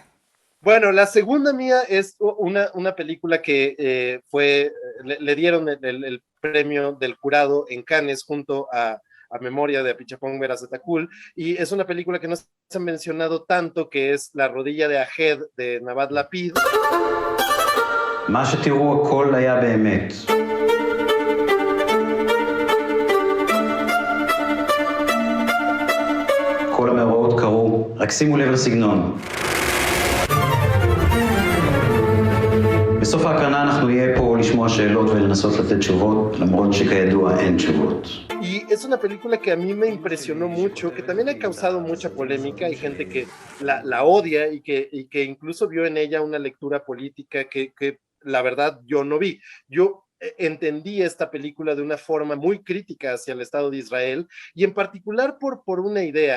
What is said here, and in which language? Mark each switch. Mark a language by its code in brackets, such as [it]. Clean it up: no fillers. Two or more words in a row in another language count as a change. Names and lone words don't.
[es] Bueno, la segunda mía es una película que le dieron el premio del jurado en Cannes junto a memoria de Apichatpong Weerasethakul, y es una película que no se ha mencionado tanto, que es La rodilla de Ahed de Navad Lapid. [he] מה שתראו הכל היה באמת. כל המאורעות קרו, רק שימו לב לסגנון. בסוף ההקרנה אנחנו נהיה פה לשמוע שאלות ולנסות לתת תשובות, למרות שכידוע אין תשובות. [es] Y es una película que a mí me impresionó mucho, que también ha causado mucha polémica. Hay gente que la odia y que incluso vio en ella una lectura política que la verdad yo no vi. Yo entendí esta película de una forma muy crítica hacia el Estado de Israel, y en particular por una idea.